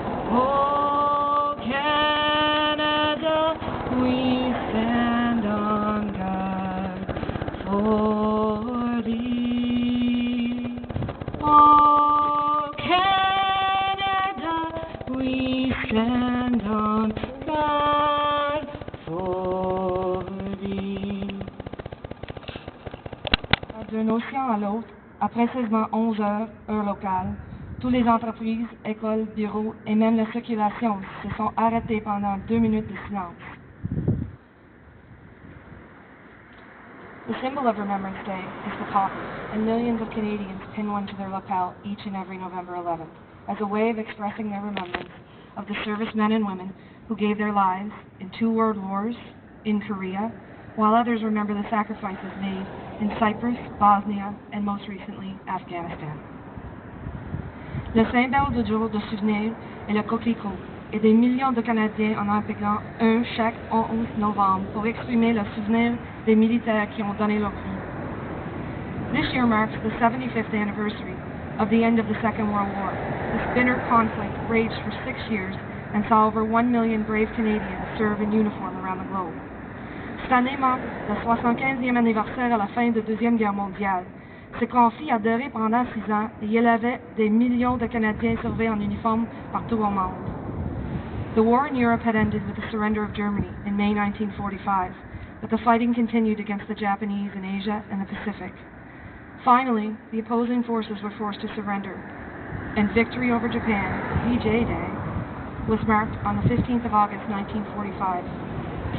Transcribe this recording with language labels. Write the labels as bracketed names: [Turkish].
[English] Oh Canada, we stand on guard for thee. Oh Canada, we stand on guard for thee. [French] D'un océan à l'autre, à précisément 11 heures, heure locale, toutes les entreprises, écoles, bureaux et même la circulation se sont arrêtés pendant 2 minutes de silence. [English] The symbol of Remembrance Day is the poppy, and millions of Canadians pin one to their lapel each and every November 11th as a way of expressing their remembrance of the servicemen and women who gave their lives in 2 world wars, in Korea, while others remember the sacrifices made in Cyprus, Bosnia, and most recently, Afghanistan. [French] Le symbole du jour de souvenir est le coquelicot, et des millions de Canadiens en appelant un chaque 11 novembre pour exprimer le souvenir des militaires qui ont donné leur vie. [English] This year marks the 75th anniversary of the end of the Second World War. This bitter conflict raged for 6 years and saw over 1 million brave Canadians serve in uniform around the globe. [French] Cette année marque le 75e anniversaire à la fin de la Deuxième Guerre mondiale. Ce conflit a duré pendant 6 ans et il y avait des millions de Canadiens servis en uniforme partout au monde. [English] The war in Europe had ended with the surrender of Germany in May 1945, but the fighting continued against the Japanese in Asia and the Pacific. Finally, the opposing forces were forced to surrender, and victory over Japan, VJ Day, was marked on the 15th of August 1945.